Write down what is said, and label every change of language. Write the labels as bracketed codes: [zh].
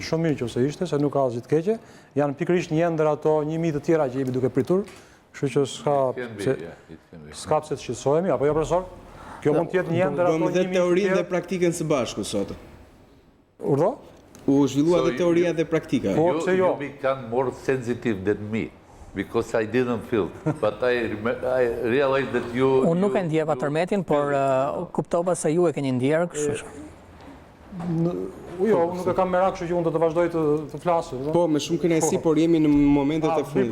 [sq] Shumë mirë nëse ishte, se nuk ka asgjë të keqe. Janë pikërisht një ndër ato 1000 të tjera që jemi duke pritur, kështu që s'ka pse të shqetësohemi, apo jo profesor? Kjo mund të jetë një ndër ato 1000 dhe teorinë dhe praktikën së bashku sot. Urdhë? U zhvillua dhe teoria dhe praktika. Po pse jo? [en] You become more sensitive than me. Because I didn't feel, but I realized that you... [sq] Unë nuk e ndjeva tërmetin, por kuptova se ju e keni ndjerë, kështu. Jo, nuk e kam merak, kështu që unë do të vazhdoj të flasë. Po, me shumë kënaqësi, por jemi në momentet e fundit.